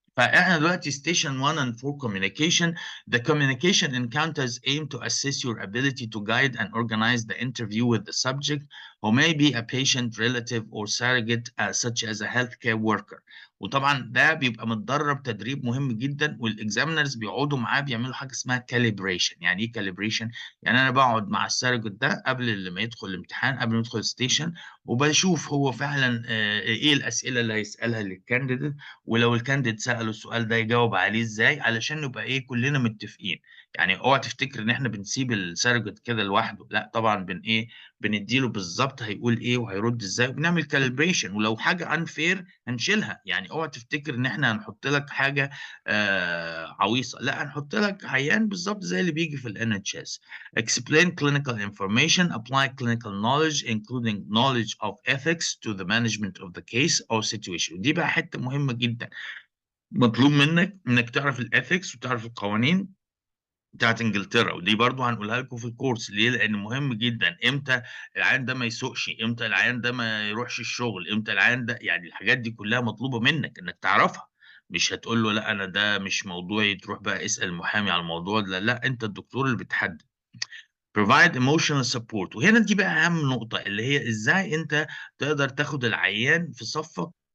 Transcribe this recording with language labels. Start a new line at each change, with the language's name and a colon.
Arabic: فاحنا دلوقتي
English: station 1 and 4 communication. The communication encounters aim to assess your ability to guide and organize the interview with the subject who may be a patient, relative, or surrogate such as a healthcare worker.
Arabic: وطبعا ده بيبقى متدرب تدريب مهم جدا، والاكزامينرز بيقعدوا معاه بيعملوا حاجه اسمها calibration. يعني ايه calibration؟ يعني انا بقعد مع السيرجت ده قبل ما يدخل الامتحان، قبل ما يدخل الستيشن، وبشوف هو فعلا ايه الاسئله اللي هيسالها للكانديديت، ولو الكانديديت ساله السؤال ده يجاوب عليه ازاي، علشان نبقى ايه كلنا متفقين. يعني اوعى تفتكر ان احنا بنسيب السيرجت كده لوحده، لا طبعا بنديله بالظبط هيقول ايه وهيرد ازاي، وبنعمل كاليبريشن. ولو حاجه انفير هنشيلها. يعني اوعى تفتكر ان احنا هنحط لك حاجه عويصه، لا، هنحط لك عيان بالظبط زي اللي بيجي في الNHS.
English: Explain clinical information, apply clinical knowledge, including knowledge of ethics to the management of the case or situation.
Arabic: ودي بقى حتة مهمة جدا. مطلوب منك انك تعرف الاثكس وتعرف القوانين بتاعت انجلترا، ودي برضو هنقولها لكم في الكورس. ليه؟ لان مهم جدا امتى العيان ده ما يسوقش، امتى العيان ده ما يروحش الشغل، امتى العيان ده، يعني الحاجات دي كلها مطلوبة منك انك تعرفها. مش هتقول له لا انا ده مش موضوعي، تروح بقى اسأل المحامي على الموضوع ده. لا، انت الدكتور اللي بتحدد.
English: provide emotional support.
Arabic: وهنا دي بقى اهم نقطة، اللي هي ازاي انت تقدر تاخد العيان في صفك